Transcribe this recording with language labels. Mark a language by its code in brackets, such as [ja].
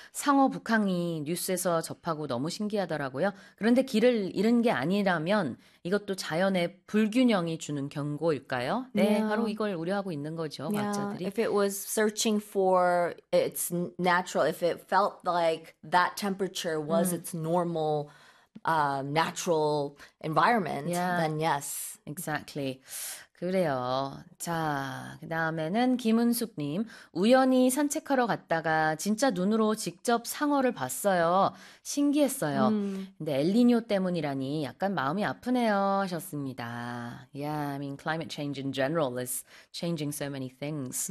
[ko] 상어 북항이 뉴스에서 접하고 너무 신기하더라고요. 그런데 길을 잃은 게 아니라면 이것도 자연의 불균형이 주는 경고일까요? 네, 바로 이걸 우려하고 있는 거죠, 과학자들이. [en] If it was searching for its natural, if it felt like that temperature was its normal, natural environment, then yes. Exactly. [ko] 그래요. 자, 그다음에는 김은숙님. 우연히 산책하러 갔다가 진짜 눈으로 직접 상어를 봤어요. 신기했어요. 근데 엘니뇨 때문이라니 약간 마음이 아프네요 하셨습니다. [en] Yeah, I mean climate change in general is changing so many things.